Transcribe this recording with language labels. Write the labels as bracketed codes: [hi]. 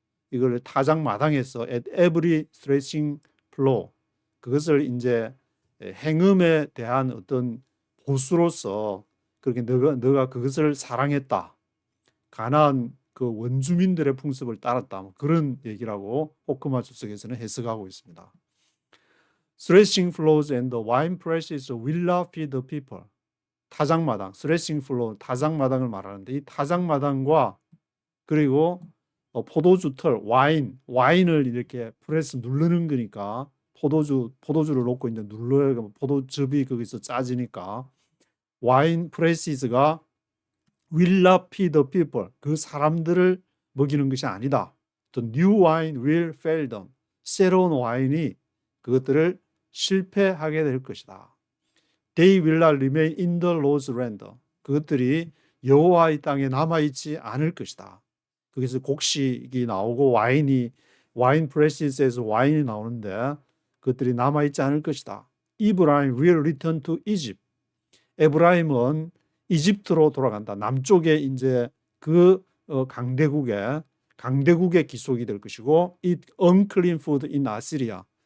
[ko] 이걸 타작 마당에서 [en] at every threshing floor, [ko] 그것을 이제 행음에 대한 어떤 보수로서 그렇게 너가 그것을 사랑했다, 가나안 그 원주민들의 풍습을 따랐다, 그런 얘기라고 호크마 주석에서는 해석하고 있습니다. [en] Threshing floors and the wine presses will not feed the people. [ko] 타작마당, threshing floor, 타작마당을 말하는데, 이 타작마당과 그리고 포도주 털, 와인을 이렇게 프레스 누르는 거니까, 포도주를 놓고 이제 눌러야 포도즙이 거기서 짜지니까, 와인 프레시스가 [en] will not feed the people, [ko] 그 사람들을 먹이는 것이 아니다. [en] The new wine will fail them. [ko] 새로운 와인이 그것들을 실패하게 될 것이다. They will not remain in the Lord's land. 그것들이 여호와의 땅에 남아있지 않을 것이다. 거기서 곡식이 나오고 와인 프레시스에서 와인이 나오는데 그것들이 남아있지 않을 것이다. [en] Abraham will return to Egypt. [ko] 에브라임은 이집트로 돌아간다. 남쪽에 이제 그 강대국의 기속이 될 것이고, [en] eat unclean food in Assyria.